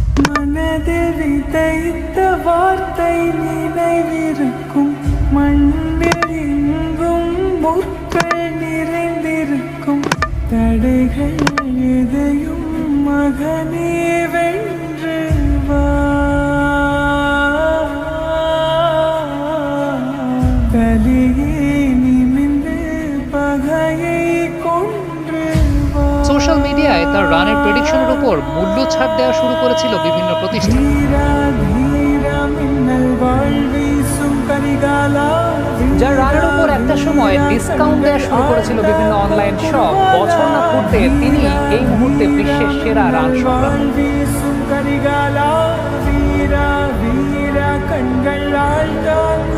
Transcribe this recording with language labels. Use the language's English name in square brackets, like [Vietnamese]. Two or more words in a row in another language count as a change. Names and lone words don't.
[Tamil] மனதில் விதைத்த வார்த்தை நினைவிருக்கும், மண்ணில் எங்கும் முற்கள் நிறைந்திருக்கும், தடைகள் எதையும் மகனே வென்று வா, தலையே நிமிர்ந்து பகையை கொன்று வா। [Bangla] সোশ্যাল মিডিয়ায় তার রানের প্রেডিকশনের উপর মূল্য ছাড় দেওয়া শুরু করেছিল বিভিন্ন প্রতিষ্ঠান। যার রানের উপর একটা সময় ডিসকাউন্ট দেওয়া শুরু করেছিল বিভিন্ন অনলাইন শপ। বছর না ফুটতে তিনি এই মুহূর্তে বিশ্বের সেরা রান সংগ্রাহক।